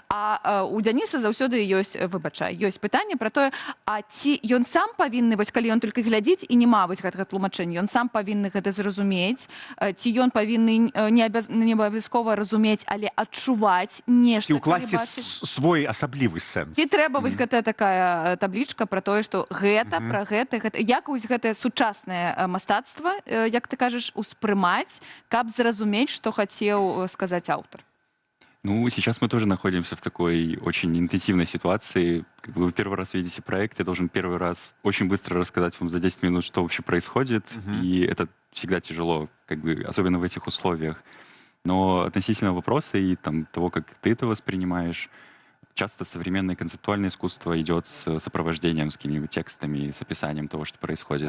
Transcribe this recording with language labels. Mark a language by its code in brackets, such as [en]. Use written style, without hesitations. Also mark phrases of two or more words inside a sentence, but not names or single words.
[be] А у Дзяніса заўсёды ёсць, ёсць пытанне пра тое, а ці ён сам павінны, вось калі ён толькі глядзіць і нема вось гэтага тлумачэння, ён сам павінны гэта зразумець, ці ён павінны не абавязкова разумець, але адчуваць нешта. Ці ўкласці свой асаблівы сэнс. Ці трэба вось гэтая такая таблічка пра тое, што гэта, пра гэта, як вось гэтае сучаснае мастацтва, як ты кажаш, успрымаць, каб зразумець, што хацеў сказаць аўтар? Ну, [ru] сейчас мы тоже находимся в такой очень интенсивной ситуации. Вы первый раз видите проект, я должен первый раз очень быстро рассказать вам за 10 минут, что вообще происходит. И это всегда тяжело, особенно в этих условиях. Но относительно вопроса и того, как ты это воспринимаешь, часто современное концептуальное искусство идет с сопровождением, с какими-нибудь текстами, с описанием того, что происходит.